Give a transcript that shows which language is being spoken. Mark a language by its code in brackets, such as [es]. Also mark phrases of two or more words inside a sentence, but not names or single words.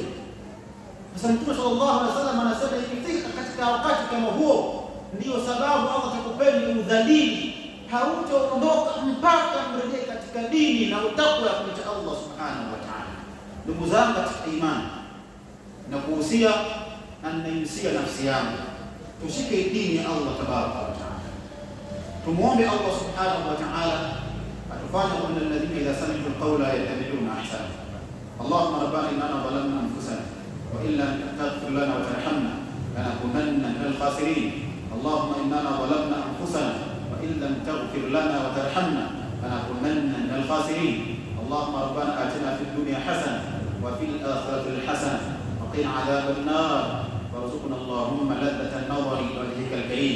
[sw] Sasa Mtume [ar] صلى الله عليه وسلم [sw] anasema ikifika katika wakati kama huo, ndio sababu Allah atakupeni udhalili, hautaondoka mpaka mrejee katika dini na utakwa ya kumcha Allah [ar] سبحانه وتعالى. [sw] Ndugu zangu katika imani, na kuhusia na ninahusia nafsi yangu, tushike dini ya Allah [ar] تبارك وتعالى. [sw] Tumuombe Allah [ar] سبحانه وتعالى [sw] atufanye [ar] من الذين إذا سمعوا القول يتبعون أحسنه. اللهم ربنا إننا ظلمنا أنفسنا وإلا تغفر لنا وترحمنا لنكونن من الخاسرين. اللهم إننا ظلمنا أنفسنا وإلا تغفر لنا وترحمنا لنكونن من الخاسرين. اللهم ربنا آتنا في الدنيا حسنة وفي الآخرة حسنة وقنا عذاب النار وارزقنا اللهم لذة النظر إلى وجهك الكريم.